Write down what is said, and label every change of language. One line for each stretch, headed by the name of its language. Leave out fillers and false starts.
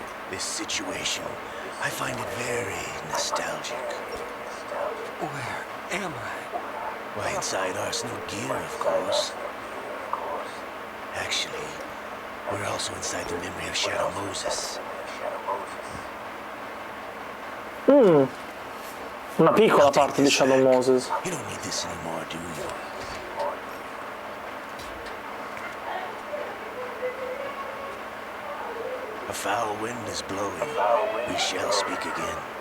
English: This situation, I find it very nostalgic. Where am I? Why, inside arsenal gear, of course. Actually, we're also inside the memory of Shadow Moses.
Italian: Una piccola parte di Shadow Moses.
English: You don't need this anymore, do you? A foul wind is blowing. We shall speak again.